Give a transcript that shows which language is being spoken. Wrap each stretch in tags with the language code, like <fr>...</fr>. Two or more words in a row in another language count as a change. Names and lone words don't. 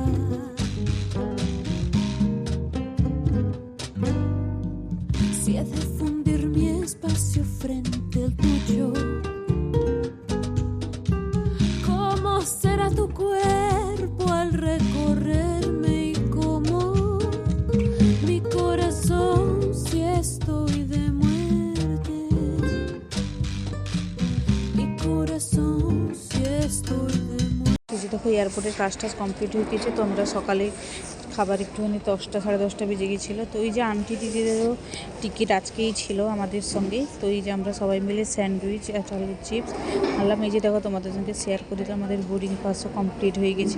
<es>Si ha de fundir mi espacio frente al tuyo, ¿cómo será tu cuerpo al recorrerme y cómo mi corazón si estoy de muerte, mi corazón si estoy de muerte?</es> <bn>দেখো, এয়ারপোর্টের কাজটা কমপ্লিট হয়ে গেছে। তো আমরা সকালে খাবার একটুখানি 10টা সাড়ে 10টা বেজে গেছিলো। তো এই যে আন্টি দিদিদেরও টিকিট আজকেই ছিল আমাদের সঙ্গে। তো এই যে আমরা সবাই মিলে স্যান্ডউইচ আর আলুর চিপস আনলাম। এই যে দেখো, তোমাদের সঙ্গে শেয়ার করে দিলাম, আমাদের</bn> <en>boarding pass</en> <bn>কমপ্লিট হয়ে গেছে।</bn>